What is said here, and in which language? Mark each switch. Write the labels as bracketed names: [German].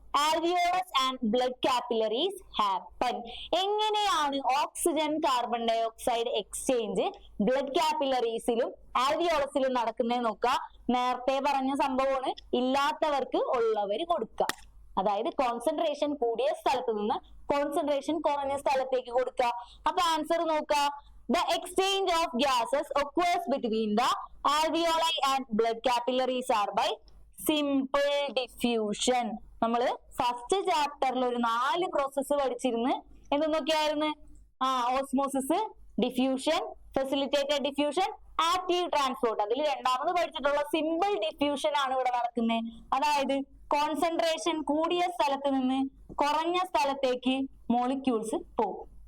[English] Alveolus and blood capillaries happen. [Malayalam] എങ്ങനെയാണ് oxygen carbon dye oxide exchange blood കാപ്പിലറീസിലും ആൽവിയോളസിലും നടക്കുന്നത് നോക്കുക. നേരത്തെ പറഞ്ഞ സംഭവമാണ്, ഇല്ലാത്തവർക്ക് ഉള്ളവര് കൊടുക്കുക. അതായത് കോൺസെൻട്രേഷൻ കൂടിയ സ്ഥലത്ത് നിന്ന് കോൺസെൻട്രേഷൻ കുറഞ്ഞ സ്ഥലത്തേക്ക് കൊടുക്കുക. അപ്പൊ ആൻസർ നോക്കുക. [English] The exchange of gases occurs between the alveoli and blood capillaries are by simple diffusion. [Malayalam] നമ്മള് ഫസ്റ്റ് ചാപ്റ്ററിൽ ഒരു 4 പ്രോസസ്സ് പഠിച്ചിരുന്നു. എന്തൊക്കെയായിരുന്നു? Osmosis, diffusion, facilitated diffusion, active transport. അതിൽ രണ്ടാമത് പഠിച്ചിട്ടുള്ള സിമ്പിൾ ഡിഫ്യൂഷൻ ആണ് ഇവിടെ നടക്കുന്നത്. അതായത് കോൺസെൻട്രേഷൻ കൂടിയ സ്ഥലത്ത് നിന്ന് കുറഞ്ഞ സ്ഥലത്തേക്ക് മോളിക്യൂൾസ് പോകും.